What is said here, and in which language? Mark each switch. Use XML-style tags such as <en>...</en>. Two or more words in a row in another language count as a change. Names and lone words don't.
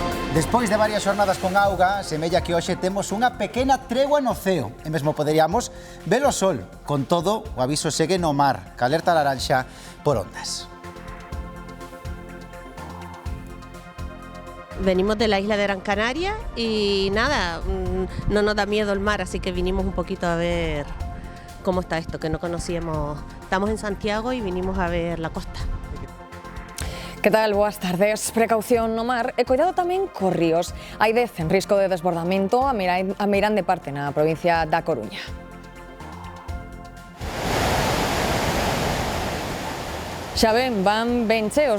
<gl>Despois de varias xornadas con auga, semella que hoxe temos unha pequena tregua no ceo e mesmo poderíamos ver o sol. Con todo, o aviso segue no mar, que alerta laranxa por ondas.</gl> <es>Venimos de la isla de Gran Canaria y nada, no nos da miedo el mar, así que vinimos un poquito a ver cómo está esto, que no conocíamos. Estamos en Santiago y vinimos a ver la costa.</es> <gl>Que tal? Boas tardes. Precaución no mar e cuidado tamén co ríos. Hai 10 en risco de desbordamento a Meirán de Parte na provincia da Coruña. Xa ven, van ben cheos.</gl>